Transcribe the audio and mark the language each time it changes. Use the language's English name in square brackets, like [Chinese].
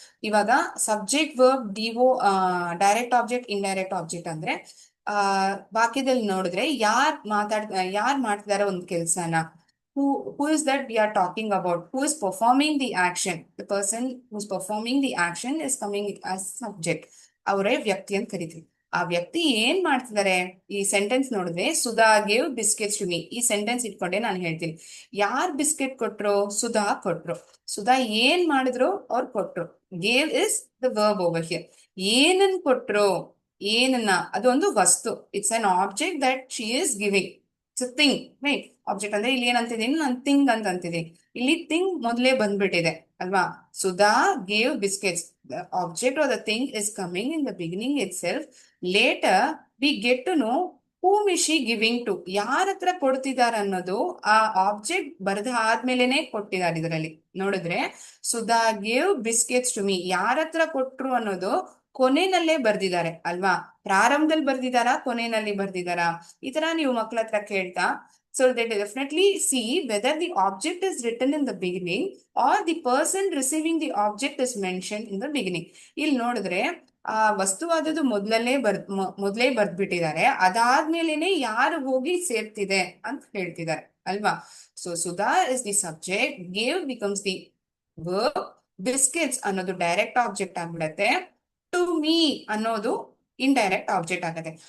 [Kannada] ಇವಾಗ subject verb DO direct object indirect object ಅಂದ್ರೆ ವಾಕ್ಯದಲ್ಲಿ ನೋಡಿದ್ರೆ ಯಾರ್ ಮಾಡ್ತಿದಾರೆ ಒಂದು ಕೆಲ್ಸನ, [English] who is that we are talking about, who is performing the action, the person who's performing the action is coming as subject. [Kannada] ಅವರೇ ವ್ಯಕ್ತಿ ಅಂತ ಕರಿತೀವಿ. ಆ ವ್ಯಕ್ತಿ ಏನ್ ಮಾಡ್ತಿದ್ದಾರೆ? ಈ ಸೆಂಟೆನ್ಸ್ ನೋಡಿದ್ರೆ [English] Sudha gave biscuits to me, [Kannada] ಈ ಸೆಂಟೆನ್ಸ್ ಇಟ್ಕೊಂಡೆ ನಾನು ಹೇಳ್ತೀನಿ. ಯಾರ್ ಬಿಸ್ಕೆಟ್ ಕೊಟ್ರು? ಸುಧಾ ಕೊಟ್ರು. ಸುಧಾ ಏನ್ ಮಾಡಿದ್ರು? ಅವ್ರು ಕೊಟ್ರು. [English] Gave is the verb over here. [Kannada] ಏನನ್ ಕೊಟ್ರು? ಏನನ್ನ? ಅದೊಂದು ವಸ್ತು. [English] It's an object that she is giving. It's thing, right? [Kannada] Object ಅಂದ್ರೆ ಇಲ್ಲಿ ಏನಂತಿದ್ದೀನಿ ನಾನು? ಥಿಂಗ್ ಅಂತ ಅಂತಿದ್ದೀನಿ. ಇಲ್ಲಿ ಥಿಂಗ್ ಮೊದಲೇ ಬಂದ್ಬಿಟ್ಟಿದೆ ಅಲ್ವಾ? [English] Sudha gave biscuits. The object or the thing is coming in the beginning itself. Later we get to know whom is she giving to. [Kannada] ಯಾರ ಹತ್ರ ಕೊಡ್ತಿದಾರ ಅನ್ನೋದು ಆ ಆಬ್ಜೆಕ್ಟ್ ಬರೆದ ಆದ್ಮೇಲೆನೆ ಕೊಟ್ಟಿದ್ದಾರೆ. ಇದರಲ್ಲಿ ನೋಡಿದ್ರೆ [English] Sudha gave biscuits to me, [Kannada] ಯಾರ ಹತ್ರ ಕೊಟ್ರು ಅನ್ನೋದು ಕೊನೆನಲ್ಲೇ ಬರ್ದಿದ್ದಾರೆ ಅಲ್ವಾ? ಪ್ರಾರಂಭದಲ್ಲಿ ಬರ್ದಿದಾರಾ, ಕೊನೆಯಲ್ಲಿ ಬರ್ದಿದಾರಾ? ಈ ತರ ನೀವು ಮಕ್ಳ ಹತ್ರ ಕೇಳ್ತಾ, [English] so they definitely see whether the object is written in the beginning or the person receiving the object is mentioned in the beginning. [Kannada] ಇಲ್ಲಿ ನೋಡಿದ್ರೆ ಆ ವಸ್ತುವಾದದ್ದು ಮೊದಲೇ ಬರ್ದ್ಬಿಟ್ಟಿದ್ದಾರೆ. ಅದಾದ್ಮೇಲೆನೆ ಯಾರು ಹೋಗಿ ಸೇರ್ತಿದೆ ಅಂತ ಹೇಳ್ತಿದ್ದಾರೆ ಅಲ್ವಾ? [English] so Sudha is the subject, gave becomes the verb, biscuits [Kannada] ಅನ್ನೋದು ಡೈರೆಕ್ಟ್ ಆಬ್ಜೆಕ್ಟ್ ಆಗ್ಬಿಡತ್ತೆ, [English] to me [Kannada] ಅನ್ನೋದು ಇಂಡೈರೆಕ್ಟ್ ಆಬ್ಜೆಕ್ಟ್ ಆಗತ್ತೆ.